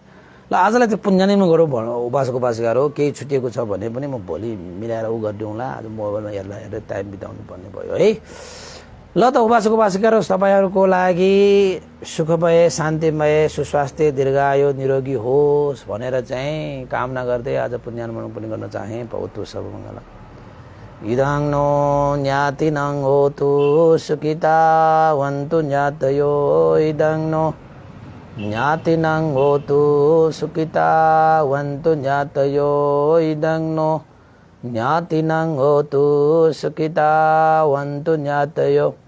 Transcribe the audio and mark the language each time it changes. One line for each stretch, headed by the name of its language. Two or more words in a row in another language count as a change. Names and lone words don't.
Nepali: ल आजलाई त्यो पुण्यनिमा गरौँ उपासक उपासिकाहरू, केही छुटिएको छ भने पनि म भोलि मिलाएर उ गरिदिउँला। आज मोबाइलमा हेर्दा टाइम बिताउनु पर्ने भयो है। ल त उपासक उपासिकाहरू, तपाईँहरूको लागि सुखमय शान्तिमय सुस्वास्थ्य दीर्घायु निरोगी होस् भनेर चाहिँ कामना गर्दै आज पुण्यानुमोदन पनि गर्न चाहे।
Pali: भवतु सर्वमङ्गलम्। इदं नो ज्ञातिनं होतु सुखितावन्तु ज्ञातयो। इदं नो ज्ञातिनं होतु सुखितावन्तु ज्ञातयो। इदं नो ज्ञातिनं होतु सुखितावन्तु ज्ञातयो।